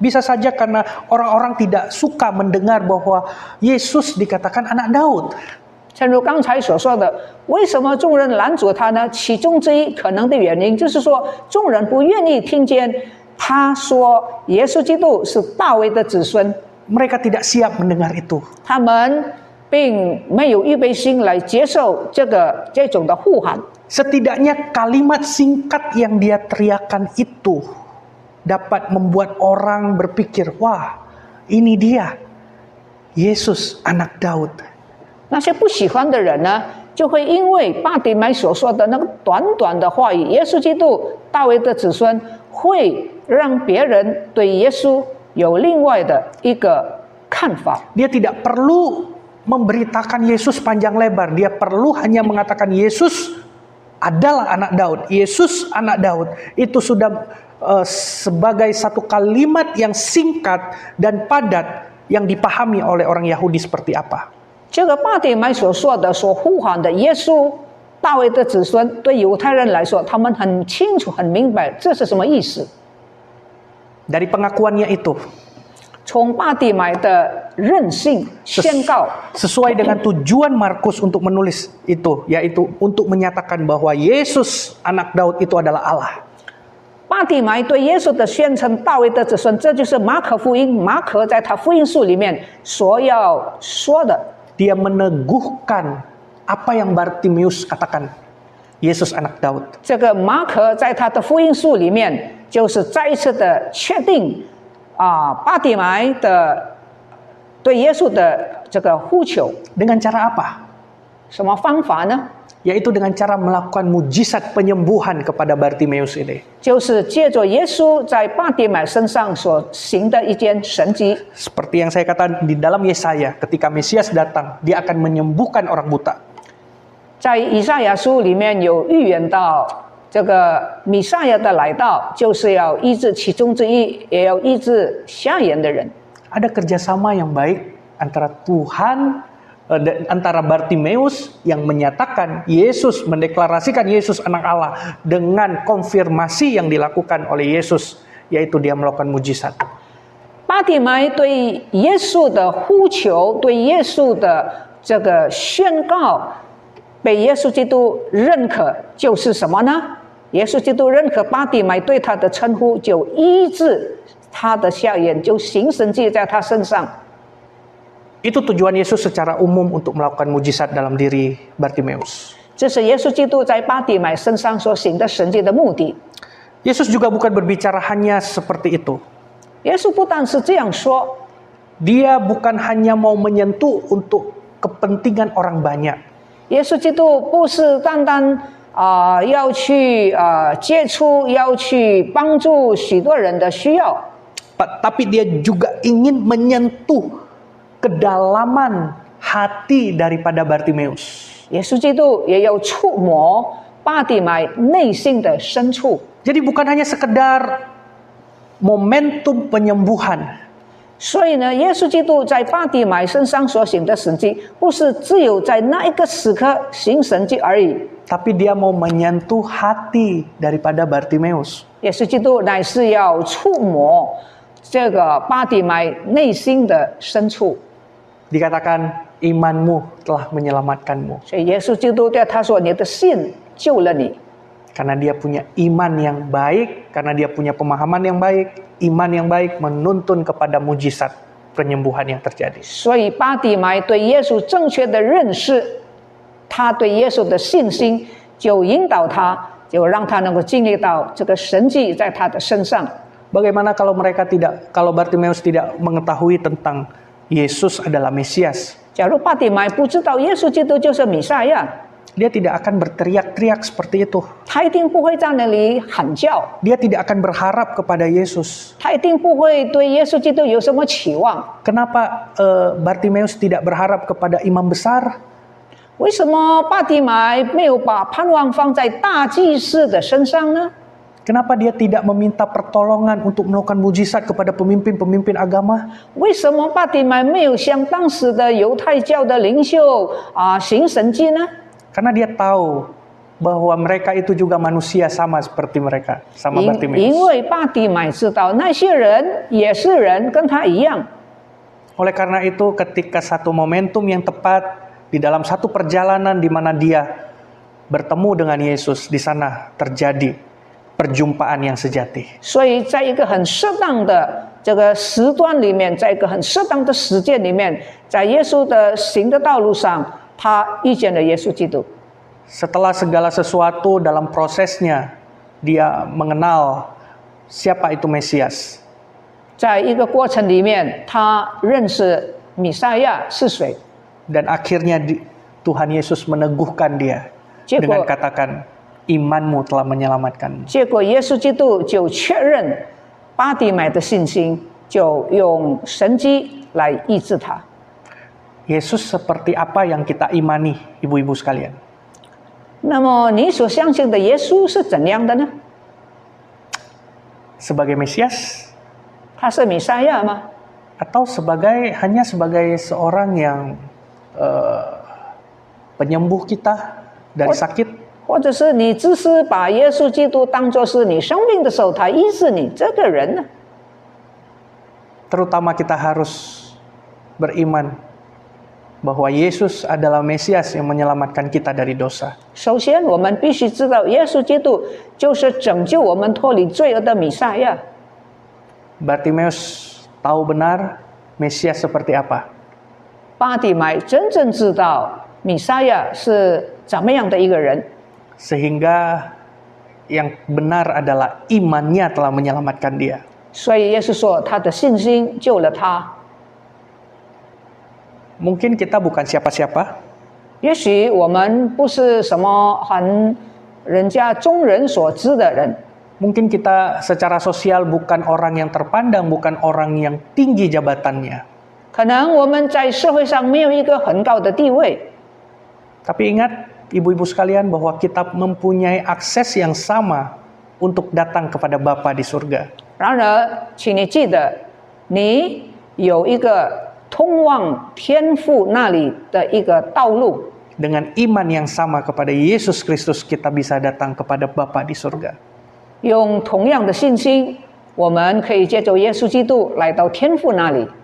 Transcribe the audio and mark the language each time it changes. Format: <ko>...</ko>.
<id>Bisa saja karena orang-orang tidak suka mendengar bahwa Yesus dikatakan anak Daud.</id> <zh>正如刚才所说的，为什么众人拦阻他呢？其中之一可能的原因就是说，众人不愿意听见他说耶稣基督是大卫的子孙，</zh> <id>Mereka tidak siap mendengar itu.</id> <zh>他们并没有预备心来接受这种的呼喊。</zh> <id>Setidaknya kalimat singkat yang dia teriakan itu dapat membuat orang berpikir, wah ini dia, Yesus anak Daud.</id> <zh>那些不喜欢的人呢，就会因为巴底买所说的那个短短的话语，耶稣基督大卫的子孙，会让别人对耶稣有另外的一个看法。</zh> <id>Dia tidak perlu memberitakan Yesus panjang lebar. Dia perlu hanya mengatakan Yesus adalah anak Daud. Yesus anak Daud. Itu sudah sebagai satu kalimat yang singkat dan padat yang dipahami oleh orang Yahudi seperti apa.</id> <zh>这个巴底买所说的、所呼喊的耶稣大卫的子孙，对犹太人来说，他们很清楚、很明白这是什么意思。</zh> <id>Dari pengakuannya itu,</id> <zh>从巴底买的任性宣告，</zh> <id>sesuai dengan tujuan Markus untuk menulis itu, yaitu untuk menyatakan bahwa Yesus anak Daud itu adalah Allah.</id> <zh>巴底买对耶稣的宣称，大卫的子孙，这就是马可福音，马可在他福音书里面所要说的。</zh> <id>Dia meneguhkan apa yang Bartimeus katakan. Yesus anak Daud.</id> <zh>这个马可在他的福音书里面，就是再一次的确定巴底买的对耶稣的这个呼求。</zh> <id>Dengan cara apa?</id> <zh>什么方法呢？</zh> <id>Yaitu dengan cara melakukan mujizat penyembuhan kepada Bartimeus ini.</id> <zh>就是借着耶稣在巴底买身上所行的一件神迹。</zh> <id>Seperti yang saya katakan di dalam Yesaya, ketika Mesias datang, dia akan menyembuhkan orang buta.</id> <zh>在以赛亚书里面有预言到，这个弥赛亚的来到，就是要医治其中之一，也要医治瞎眼的人。</zh> <id>Ada kerjasama yang baik antara Tuhan dan antara Bartimeus yang menyatakan Yesus, mendeklarasikan Yesus anak Allah dengan konfirmasi yang dilakukan oleh Yesus, yaitu dia melakukan mujizat.</id> <zh>巴底买对耶稣的呼求，对耶稣的这个宣告，被耶稣基督认可，就是什么呢？耶稣基督认可巴底买对他的称呼，就医治他的瞎眼，就行神迹在他身上。</zh> <id>Itu tujuan Yesus secara umum untuk melakukan mujizat dalam diri Bartimeus.</id> <zh>这是耶稣基督在巴底买身上所行的神迹的目的。</zh> <id>Yesus juga bukan berbicara hanya seperti itu.</id> <zh>耶稣不但是这样说，</zh> <id>Dia bukan hanya mau menyentuh untuk kepentingan orang banyak.</id> <zh>耶稣基督不是单单要去接触，要去帮助许多人的需要，</zh> <id>Tapi dia juga ingin menyentuh kedalaman hati daripada Bartimeus.</id> <zh>耶稣基督也要触摸巴底买内心的深处。</zh> <id>Jadi bukan hanya sekedar momentum penyembuhan,</id> <zh>所以呢，耶稣基督在巴底买身上所行的神迹，不是只有在那一个时刻行神迹而已。</zh> <id>tapi dia mau menyentuh hati daripada Bartimeus.</id> <zh>耶稣基督乃是要触摸这个巴底买内心的深处。</zh> <id>Dikatakan imanmu telah menyelamatkanmu.</id> <zh>所以耶稣基督对他说：“你的信救了你。”</zh> <id>Karena dia punya iman yang baik, karena dia punya pemahaman yang baik, iman yang baik menuntun kepada mujizat penyembuhan yang terjadi.</id> <zh>所以巴底买对耶稣正确的认识，他对耶稣的信心就引导他，就让他能够经历到这个神迹在他的身上。</zh> <id>Bagaimana kalau Bartimeus tidak mengetahui tentang Yesus adalah Mesias?</id> <zh>假如巴底买不知道耶稣基督就是弥赛亚，</zh> <id>Dia tidak akan berteriak-teriak seperti itu.</id> <zh>他一定不会在那里喊叫，</zh> <id>Dia tidak akan berharap kepada Yesus.</id> <zh>他一定不会对耶稣基督有什么期望。</zh> <id>Kenapa Bartimeus tidak berharap kepada imam besar?</id> <zh>为什么巴底买没有把盼望放在大祭司的身上呢？</zh> <id>Kenapa dia tidak meminta pertolongan untuk melakukan mujizat kepada pemimpin-pemimpin agama?</id> <zh>为什么巴底买没有向当时的犹太教的领袖行神迹呢？</zh> <id>Karena dia tahu bahwa mereka itu juga manusia sama seperti mereka, sama</id> <zh>因</zh> <id>Bartimeus.</id> <zh>为巴底买知道那些人也是人，跟他一样。</zh> <id>Oleh karena itu, ketika satu momentum yang tepat di dalam satu perjalanan di mana dia bertemu dengan Yesus, di sana terjadi perjumpaan yang sejati.</id> <zh>所以在一个很适当的这个时段里面，在一个很适当的时间里面，在耶稣的行的道路上，他遇见了耶稣基督。</zh> <id>Setelah segala sesuatu dalam prosesnya, dia mengenal siapa itu Mesias.</id> <zh>在一个过程里面，他认识弥赛亚是谁。</zh> <id>Dan akhirnya Tuhan Yesus meneguhkan dia dengan katakan, imanmu telah menyelamatkanmu.</id> <zh>结果耶稣基督就确认巴底买的信心，就用神迹来医治他。</zh> <id>Yesus seperti apa yang kita imani, ibu-ibu sekalian?</id> <zh>那么你所相信的耶稣是怎样的呢？</zh> <id>Sebagai Mesias?</id> <zh>他是弥赛亚吗？</zh> <id>Atau hanya sebagai seorang yang penyembuh kita dari sakit?</id> <zh>或者是你只是把耶稣基督当作是你生病的时候他医治你这个人呢？</zh> <id>Terutama kita harus beriman bahwa Yesus adalah Mesias yang menyelamatkan kita dari dosa.</id> <zh>首先我们必须知道耶稣基督就是拯救我们脱离罪恶的弥赛亚。</zh> <id>Bartimeus tahu benar Mesias seperti apa.</id> <zh>巴底买真正知道弥赛亚是怎么样的一个人。</zh> <id>sehingga yang benar adalah imannya telah menyelamatkan dia.</id> <zh>所以耶稣说，他的信心救了他。</zh> <id>Mungkin kita bukan siapa-siapa,</id> <zh>也许我们不是什么很人家众人所知的人，</zh> <id>mungkin kita secara sosial bukan orang yang terpandang, bukan orang yang tinggi jabatannya.</id> <zh>可能我们在社会上没有一个很高的地位，</zh> <id>Tapi ingat ibu-ibu sekalian bahwa kita mempunyai akses yang sama untuk datang kepada Bapa di surga.</id> <zh>然而，请你记得，你有一个通往天父那里的一个道路。</zh> <id>Dengan iman yang sama kepada Yesus Kristus kita bisa datang kepada Bapa di surga.</id> <zh>用同样的信心，我们可以借着耶稣基督来到天父那里。</zh>